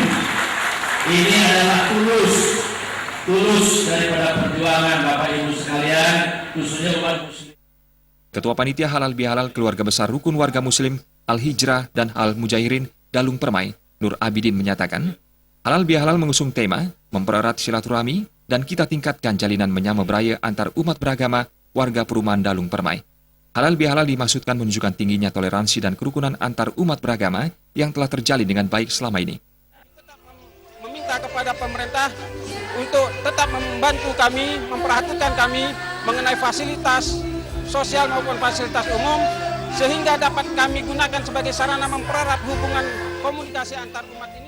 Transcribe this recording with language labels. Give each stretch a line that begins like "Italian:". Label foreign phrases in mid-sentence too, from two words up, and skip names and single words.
Indonesian: Ini adalah tulus daripada perjuangan Bapak Ibu sekalian, khususnya umat Muslim. Ketua Panitia Halal Bihalal Keluarga Besar Rukun Warga Muslim Al-Hijrah dan Al-Mujahirin Dalung Permai, Nur Abidin menyatakan, Halal bihalal mengusung tema mempererat silaturahmi dan kita tingkatkan jalinan
Balinese: menyama beraya
Indonesian: antar umat beragama warga perumahan Dalung Permai. Halal bihalal dimaksudkan menunjukkan tingginya toleransi dan kerukunan antar umat beragama yang telah terjalin dengan baik selama ini. Tetap meminta kepada pemerintah untuk tetap membantu kami, memperhatikan kami mengenai fasilitas sosial maupun fasilitas umum, sehingga dapat kami gunakan sebagai sarana mempererat hubungan komunikasi antar umat ini.